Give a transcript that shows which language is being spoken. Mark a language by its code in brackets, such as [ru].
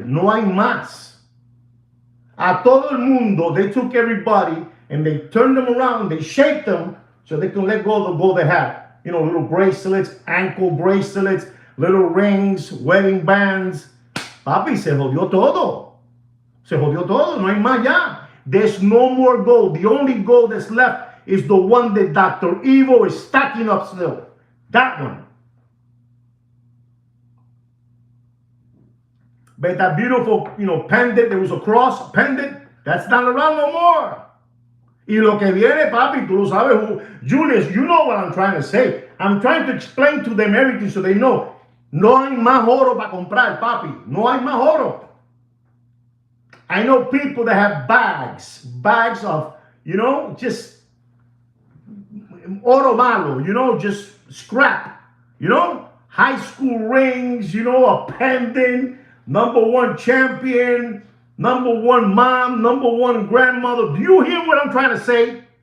[es] No hay más. A todo el mundo, [en] they took everybody and they turned them around, they shaped them so they can let go of the gold they had. You know, little bracelets, ankle bracelets, little rings, wedding bands. [es] Papi, se jodió todo. Se jodió todo, no hay más ya. [en] There's no more gold. The only gold that's left is the one that Dr. Evil is stacking up still. That one. But that beautiful, you know, pendant, there was a cross pendant, that's not around no more. [es] Y lo que viene, papi, tú lo sabes. Julius, [en] you know what I'm trying to say. I'm trying to explain to them everything so they know. [es] No hay más oro para comprar, papi. No hay más oro. [en] I know people that have bags of, you know, just [es] oro malo, [en] you know, just scrap. You know, high school rings, you know, a pendant, #1 champion, #1 mom, #1 grandmother. Do you hear what I'm trying to say?